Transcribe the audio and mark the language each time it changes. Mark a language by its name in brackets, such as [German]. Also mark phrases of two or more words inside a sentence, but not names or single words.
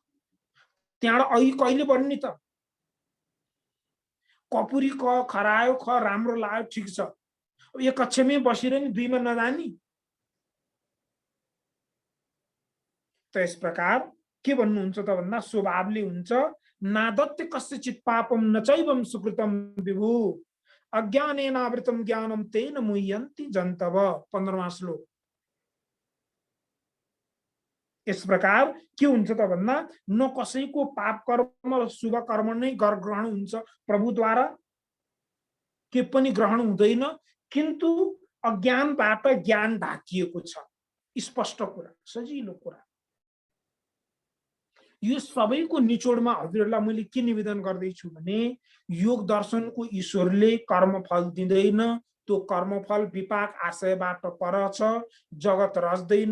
[Nepali] त्यहाँबाट अहिले कहिले बढ्ने त? कपुरी क खरायो ख राम्रो लाग्यो, ठीक छ। अब एक कक्षामै बसेर नि दुईमा नजानी। त यस प्रकार के भन्नुहुन्छ त भन्दा स्वभावले हुन्छ। [Sanskrit] नादत्ते कस्यचित् पापम न चैवं सुकृतम विभु, अज्ञानेनावृतम ज्ञानम तेन मुह्यन्ति जन्तव। [Hindi] 15वां श्लोक। इस प्रकार [Nepali] के हुन्छ त भन्दा न कसैको पाप कर्म र शुभ कर्म नै ग्रहण हुन्छ प्रभुद्वारा, के पनि ग्रहण हुँदैन, किन्तु अज्ञानबाट ज्ञान ढाकिएको छ। स्पष्ट कुरा, सजिलो कुरा। यो सबैको निचोडमा हजुरहरूलाई मैले के निवेदन गर्दैछु भने योग दर्शनको ईश्वरले कर्मफल दिँदैन, त्यो कर्मफल विपाक आशयबाट पर छ, जगत रच्दैन।